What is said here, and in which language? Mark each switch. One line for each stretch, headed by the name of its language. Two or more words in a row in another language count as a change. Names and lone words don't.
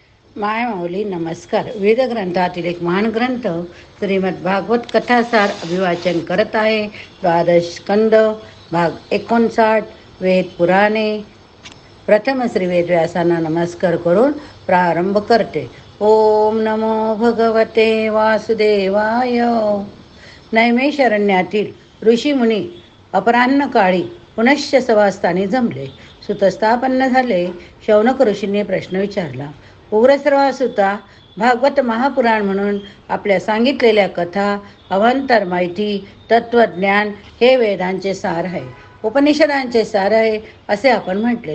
Marathi: माय माऊली नमस्कार. वेदग्रंथातील एक महान ग्रंथ श्रीमद भागवत कथासार अभिवाचन करत आहे. द्वादश स्कंद भाग 59 वेद पुराणे. प्रथम श्री वेदव्यासांना नमस्कार करून प्रारंभ करते.
Sanskrit: ओम नमो भगवते वासुदेवाय.
Marathi: नैमिषारण्यातील ऋषीमुनी अपराह्नकाळी पुनश्च सभास्थानी जमले. सुतस्थापन्न झाले. शौनक ऋषींनी प्रश्न विचारला. उग्रश्रवासुता, भागवत महापुराण म्हणून आपल्या सांगितलेल्या कथा, अवांतर माहिती, तत्वज्ञान हे वेदांचे सार आहे, उपनिषदांचे सार आहे असे आपण म्हटलेत.